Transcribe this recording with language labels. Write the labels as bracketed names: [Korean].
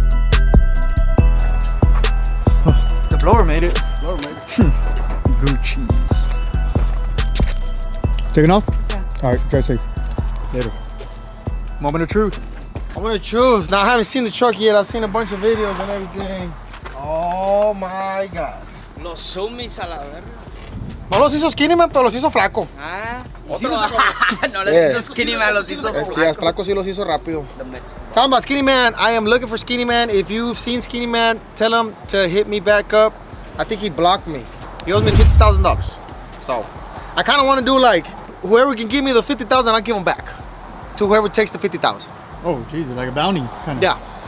[English] The blower made it. Lord, man. Gucci. Taking off? Yeah. All right, drive safe. Later. Moment of truth. Moment of truth. Now I haven't seen the truck yet. I've seen a bunch of videos and everything. Oh my God. [Spanish] Los zoomies a la verga. No los hizo skinny man, pero los hizo flaco. Ah, otro. No les hizo skinny man, los hizo Yeah, flaco sí los hizo rápido. [English] Talking about skinny man, I am looking for skinny man. If you've seen skinny man, tell him to hit me back up. I think he blocked me. He owes me $50,000. So I kind of want to do like, whoever can give me the 50,000, I'll give him back to whoever takes the 50,000. Oh, Jesus, like a bounty kind of.